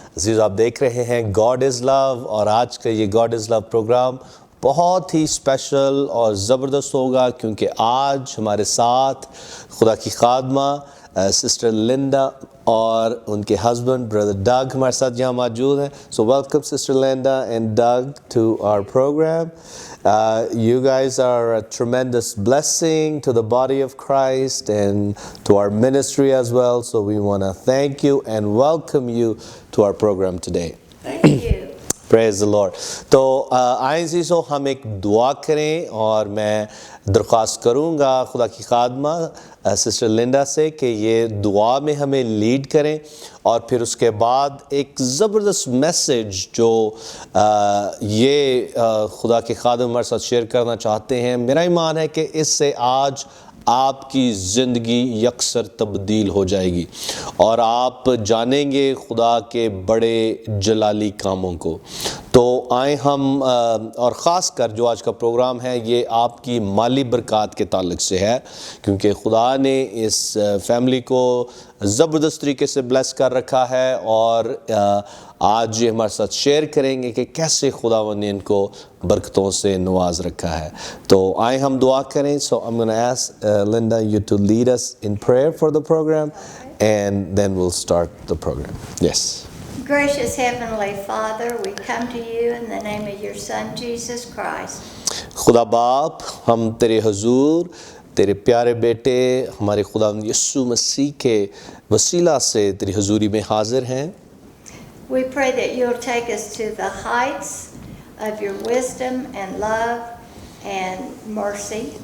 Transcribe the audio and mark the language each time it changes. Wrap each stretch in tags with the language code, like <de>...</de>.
<hi>अजीज़, आप देख रहे हैं गॉड इज़ लव और आज का ये गॉड इज़ लव प्रोग्राम बहुत ही स्पेशल और ज़बरदस्त होगा क्योंकि आज हमारे साथ खुदा की खादमा सिस्टर लिंडा और उनके हस्बैंड ब्रदर डग हमारे साथ यहाँ मौजूद हैं।</hi> <en>So welcome sister Linda and Doug to our programme. You guys are a tremendous blessing to the body of Christ and to our ministry as well. So we want to thank you and welcome you to our program today. Thank you. Praise the Lord.</en> <hi>तो आइए जी सो हम एक दुआ करें और मैं दरख्वास्त करूँगा खुदा की खादमा सिस्टर लिंडा से कि ये दुआ में हमें लीड करें और फिर उसके बाद एक ज़बरदस्त मैसेज जो ये खुदा के खादम हमारे साथ शेयर करना चाहते हैं। मेरा ईमान है कि इससे आज आपकी ज़िंदगी यकसर तब्दील हो जाएगी और आप जानेंगे खुदा के बड़े जलाली कामों को। तो आए हम और ख़ास कर जो आज का प्रोग्राम है ये आपकी माली बरक़ात के ताल्लुक़ से है क्योंकि खुदा ने इस फैमिली को ज़बरदस्त तरीके से ब्लेस कर रखा है और आज ये हमारे साथ शेयर करेंगे कि कैसे खुदावंद ने इनको बरकतों से नवाज रखा है। तो आए हम दुआ करें।</hi> <en>So I'm going to ask Linda you to lead us in prayer for the program and then we'll start the program. Yes. Gracious Heavenly Father, we come to you in the name of your Son, Jesus Christ.</en> <hi>खुदा बाप, हम तेरे हुजूर तेरे प्यारे बेटे हमारे खुदावंद यीशु मसीह के वसीला से तेरी हुजूरी में हाजिर हैं।</hi> <en>We pray that you'll take us to the heights of your wisdom and love and mercy.</en>